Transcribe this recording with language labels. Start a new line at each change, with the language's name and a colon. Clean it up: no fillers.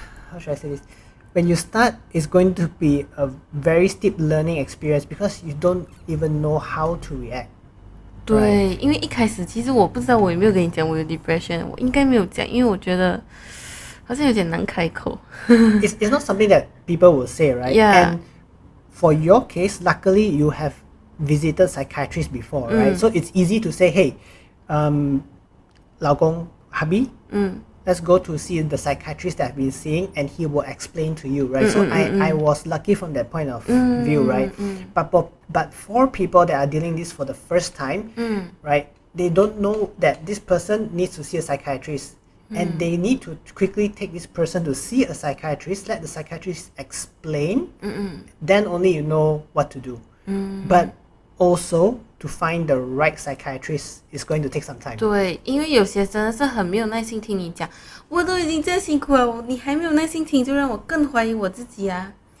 English: How should I say this? When you start, it's going to be a very steep learning experience because you don't even know how to react.
Chinese: 对，因为一开始其实我不知道我有没有跟你讲我有 depression， 我应该没有讲，因为我觉得好像有点难开口。
English: It's not something that people will say, right? Yeah. And for your case, luckily you have visited psychiatrists before, right? So it's easy to say, hey, 老公 hubby, let's go to see the psychiatrist that I've been seeing, and he will explain to you, right? So I was lucky from that point of view, right? But for people that are dealing this for the first time, right, they don't know that this person needs to see a psychiatrist. And they need to quickly take this person to see a psychiatrist, let the psychiatrist explain, then only you know what to do. But also, to find the right psychiatrist is going to take some time.
Chinese: 对，因为有些真的是很没有耐心听你讲，我都已经这样辛苦了，你还没有耐心听，就让我更怀疑我自己啊。